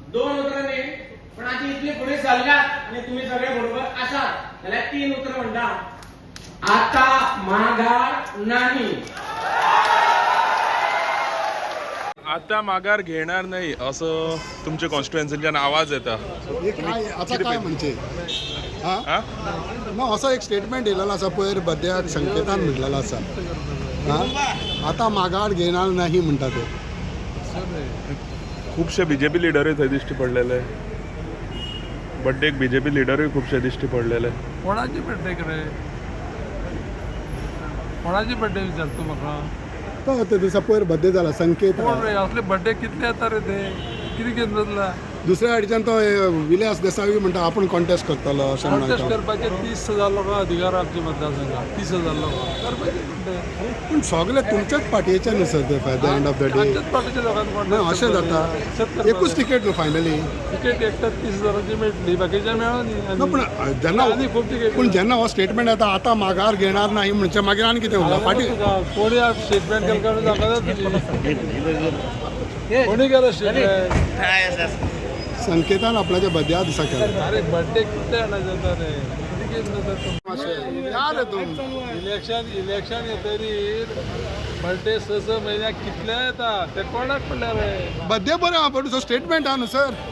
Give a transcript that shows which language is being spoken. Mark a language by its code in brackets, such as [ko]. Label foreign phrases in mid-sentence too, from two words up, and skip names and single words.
[mr] 2 उतरांनी पण आता इतले पुढे चालल्यात आणि तुम्ही सगळे बरोबर असाल त्याला 3 उतर म्हणतात. आता माघार नाही. आता माघार घेणार नाही असं तुमच्या कॉन्स्टिट्युएन्सीच्यान आवाज येता. हे काय आता काय म्हणजे हा? [kok] ना असो एक स्टेटमेंट येयलेलो आसा पयर बद्याक संकेतान म्हटलेलो आसा. [mr] आता माघार घेणार नाही [kok] म्हणटा ते. खुबशे बीजेपी लिडरूय थंय दिश्टी पडलेले. बड्डेक बीजेपी लिडरूय खुबशे दिश्टी पडलेले. कोणाची बड्डे रे? कोणाची बड्डे विचारतो म्हाका? तो ते दिसा पयर बड्डे जाला संकेत. कोण रे असले बड्डे कितले येता रे ते? कितें घेवन जातला? दुसऱ्या हाडच्यान तो विलास देसाई म्हणटा आपण कॉन्टेस्ट करतलो अशें कॉन्टेस्ट म्हणटा. करपाचे 30,000 लोकां अधिकार आमच्या मतदारसंघात. 30,000 लोकां करपाचे बड्डे. पूण सगळे तुमच्याच पार्टयेचे न्हू सर ते [en] the end of the day. [mr] आमच्याच पार्टीच्या लोकांनी [kok] ना अशें जाता. एकूच तिकेट न्हू फायनली. तिकेट एकट्याच 30,000ची मेळटली बाकीच्या मेळना ना न्ही. पूण जेन्ना आनी खूब तिकेट पूण जेन्ना हो स्टेटमेंट येता [mr] आता माघार घेणार नाही [kok] म्हणजे मागीर आनी कितें उरला पार्टी. [mr] कोणी स्टेटमेंट केलं काढून दाखवतात. कोणी केलं स्टेटमेंट? [kok] संकेतान आपल्याच्या बड्या दिसा केला. अरे बड्डे कितले जाणा जाता रे? कितें घेवन जाता? या रे तूं. इलेक्शन येतरीर बड्डे 6 म्हयन्याक कितले येता ते कोणाक पडले रे? बड्डे बरें आहा पण स्टेटमेंट आहा न्हू सर.